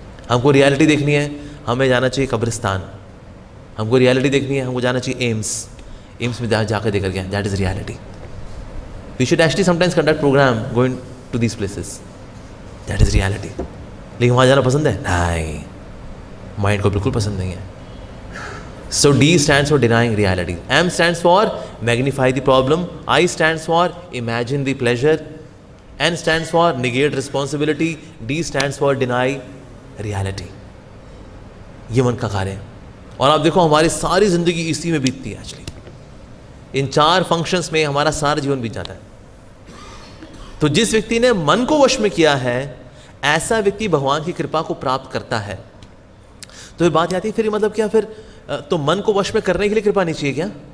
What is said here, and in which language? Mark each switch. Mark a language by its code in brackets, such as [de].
[hi] हमको रियलिटी देखनी है, हमें जाना चाहिए कब्रिस्तान। हमको रियलिटी देखनी है, हमको जाना चाहिए एम्स में जाकर देकर गया। [en] That is reality. We should actually sometimes conduct program going to these places. That is reality. [hi] लेकिन वहाँ जाना पसंद है? नहीं, माइंड को बिल्कुल पसंद नहीं है। [en] So D stands for denying reality. M stands for magnify the problem. I stands for imagine the pleasure. N stands for negate responsibility. D stands for deny reality. [hi] ये मन का कार्य है। और आप देखो हमारी सारी जिंदगी इसी में बीतती है एक्चुअली। इन 4 फंक्शंस में हमारा सारा जीवन बीत जाता है। तो जिस व्यक्ति ने मन को वश में किया है, ऐसा व्यक्ति भगवान की कृपा को प्राप्त करता है। तो ये बात आती है फिर मतलब क्या, फिर तो मन को वश में करने के लिए कृपा नहीं चाहिए क्या?